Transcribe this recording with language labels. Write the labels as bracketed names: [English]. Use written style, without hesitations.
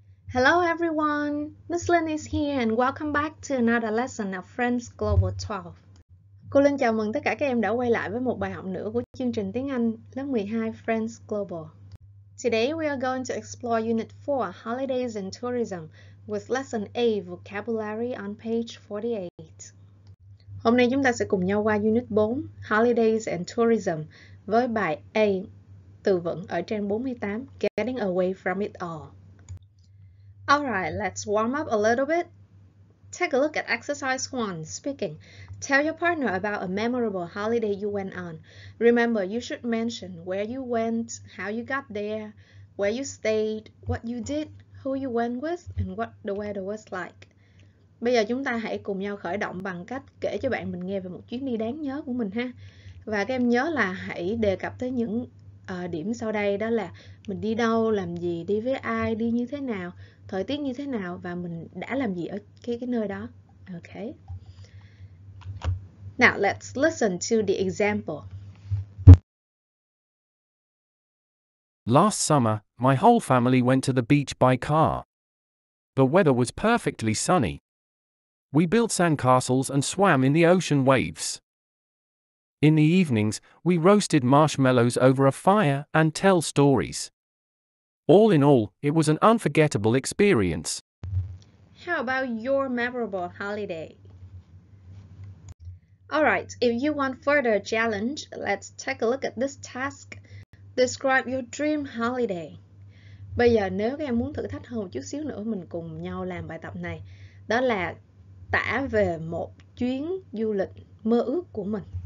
[English] Hello everyone, Miss Lynn is here and welcome back to another lesson of Friends Global 12. [Vietnamese] Cô Linh chào mừng tất cả các em đã quay lại với một bài học nữa của chương trình tiếng Anh lớp 12 Friends Global. [English] Today we are going to explore Unit 4, Holidays and Tourism, with Lesson A, Vocabulary on page 48. [Vietnamese] Hôm nay chúng ta sẽ cùng nhau qua Unit 4, Holidays and Tourism, với bài A, từ vựng ở trang 48, Getting Away from It All. [English] Alright, let's warm up a little bit. Take a look at exercise 1, speaking. Tell your partner about a memorable holiday you went on. Remember, you should mention where you went, how you got there, where you stayed, what you did, who you went with, and what the weather was like. [Vietnamese] Bây giờ chúng ta hãy cùng nhau khởi động bằng cách kể cho bạn mình nghe về một chuyến đi đáng nhớ của mình ha. Và các em nhớ là hãy đề cập tới những điểm sau đây, đó là mình đi đâu, làm gì, đi với ai, đi như thế nào, thời tiết như thế nào và mình đã làm gì ở cái nơi đó. [English] Okay. Now let's listen to the example. Last summer, my whole family went to the beach by car. The weather was perfectly sunny. We built sandcastles and swam in the ocean waves. In the evenings, we roasted marshmallows over a fire and tell stories. All in all, it was an unforgettable experience. How about your memorable holiday? Alright, if you want further challenge, let's take a look at this task. Describe your dream holiday. [Vietnamese] Bây giờ nếu các em muốn thử thách hơn một chút xíu nữa, mình cùng nhau làm bài tập này. Đó là tả về một chuyến du lịch mơ ước của mình.